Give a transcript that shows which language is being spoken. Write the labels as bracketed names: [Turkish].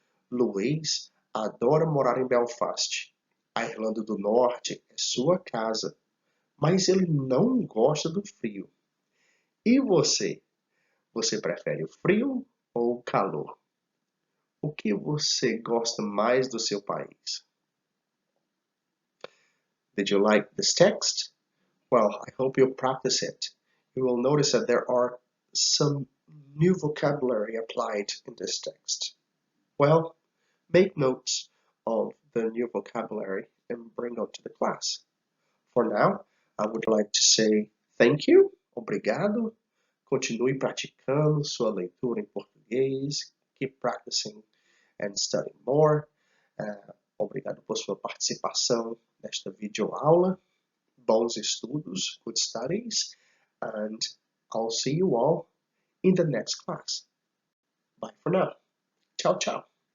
[Portuguese] Luiz adora morar em Belfast. A Irlanda do Norte é sua casa, mas ele não gosta do frio. E você? Você prefere o frio ou o calor? O que você gosta mais do seu país? [English] Did you like this text? Well, I hope you'll practice it. You will notice that there are some new vocabulary applied in this text. Well, make notes of the new vocabulary and bring out to the class. For now, I would like to say thank you, obrigado. [Portuguese] Continue praticando sua leitura em português. [English] Keep practicing and studying more. [Portuguese] Obrigado por sua participação nesta videoaula. Bons estudos, [English] good studies, and I'll see you all in the next class. Bye for now. Ciao, ciao.